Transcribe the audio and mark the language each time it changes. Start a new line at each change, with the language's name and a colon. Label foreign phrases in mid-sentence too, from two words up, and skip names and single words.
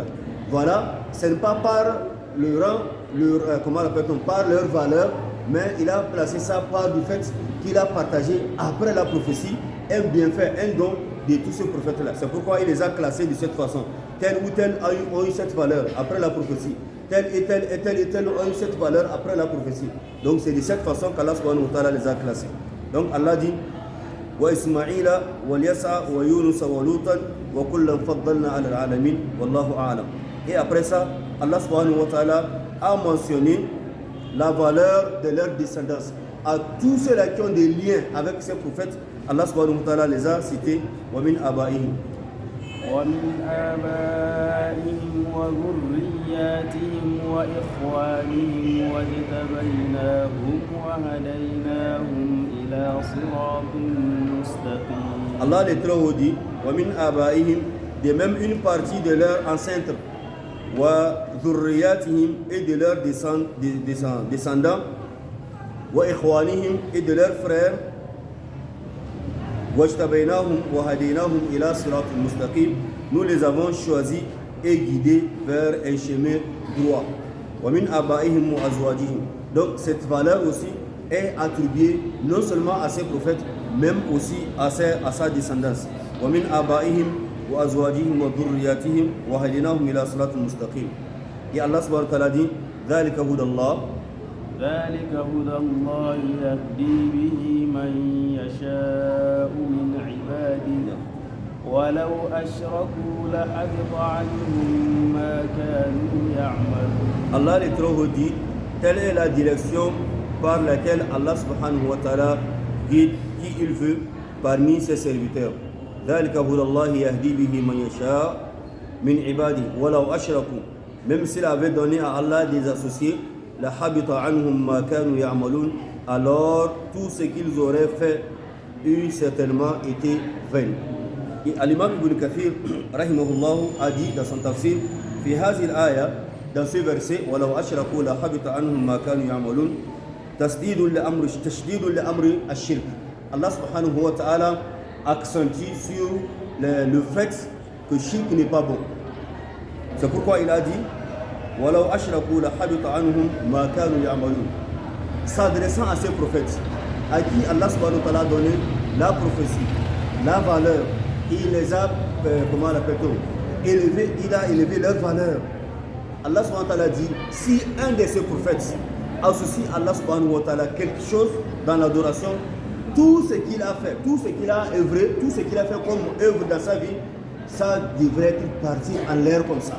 French: Voilà, ce n'est pas par le rang, comment l'appelle-t-on, par leur valeur, mais il a placé ça par du fait qu'il a partagé après la prophétie un bienfait, un don de tous ces prophètes-là. C'est pourquoi il les a classés de cette façon. Tel ou tel ont eu cette valeur après la prophétie. Tel et tel ont eu cette valeur après la prophétie. Donc c'est de cette façon qu'Allah
Arabic: سبحانه وتعالى
French: les a classés. Donc Allah dit
Arabic: وإسماعيل واليسع ويونس ولوطا وكلا فضلنا على العالمين والله أعلم.
French: Et après ça, Allah
Arabic: سبحانه وتعالى
French: a mentionné la valeur de leur descendance. À tous ceux-là qui ont des liens avec ces prophètes, Allah
Arabic: سبحانه وتعالى
French: les a cités
Arabic: ومن آبائهم. ومن آبائهم وذرياتهم وإخوانهم واجتبيناهم وهديناهم إلى صراط مستقيم.
French: Allah les Très-Haut dit ومن آبائهم, de même une partie de leurs ancêtres, وذرياتهم, et de leurs descendants, وإخوانهم, et de leurs frères,
Arabic: واجتبيناهم وهديناهم إلى صراط مستقيم.
French: Nous les avons choisis et guidés vers un chemin droit.
Arabic: ومن آبائهم وأزواجهم.
French: Donc cette valeur aussi est attribuée non seulement à ces prophètes, même aussi à sa descendance.
Arabic: ومن آبائهم وأزواجهم وذرياتهم وهديناهم إلى صراط مستقيم. Et Allah سبحانه وتعالى dit ذلك هدى الله. ذلك هدى الله يهدي به من يشاء من عباده ولو أشركوا لحبط عنهم ما كانوا يعملون.
French: Allah est trop dit, telle est la direction par laquelle Allah
Arabic: سبحانه وتعالى
French: guide qui il veut parmi ses serviteurs.
Arabic: ذلك هدى الله يهدي به من يشاء من عباده ولو أشركوا.
French: Même s'il avait donné à Allah des associés,
Arabic: لحبط عنهم ما كانوا يعملون,
French: alors tout ce qu'ils auraient fait eût certainement été vain. Et l'imam Ibn Kathir rahimahullah a dit dans son tafsir
Arabic: في هذه الآية,
French: dans ce verset
Arabic: ولو أشركوا لحبط عنهم ما كانوا يعملون تشديد لأمر الشرك.
French: Allah
Arabic: سبحانه وتعالى
French: accentue sur le fait que shirk n'est pas bon. C'est pourquoi il a dit
Arabic: ولو أشركوا لحبط عنهم ما كانوا يعملون.
French: S'adressant à ces prophètes, à qui Allah
Arabic: سبحانه وتعالى
French: a donné la prophétie, la valeur, il les a, comment l'appelle-t-on, élevé, il a élevé leur valeur. Allah
Arabic: سبحانه وتعالى
French: dit, si un de ces prophètes associe à Allah
Arabic: سبحانه وتعالى
French: quelque chose dans l'adoration, tout ce qu'il a fait, tout ce qu'il a œuvré, tout ce qu'il a fait comme œuvre dans sa vie, ça devrait partir en l'air comme ça.